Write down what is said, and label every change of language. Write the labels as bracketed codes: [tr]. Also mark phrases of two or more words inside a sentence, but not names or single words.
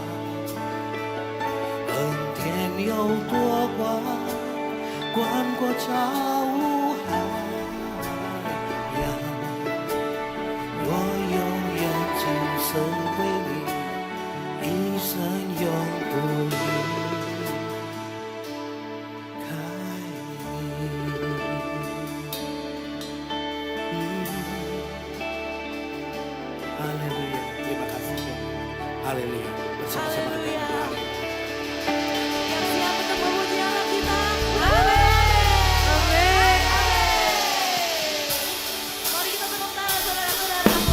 [zh] 恩典有多广，宽过造物海洋。我永远今生为你，一生永不离开你。 [id] Haleluya, terima kasih Tuhan. Haleluya, bersama-sama dengan Tuhan. Yang siap untuk memuji Allah kita. Amin. Amin. Mari kita tepuk tangan saudara-saudara.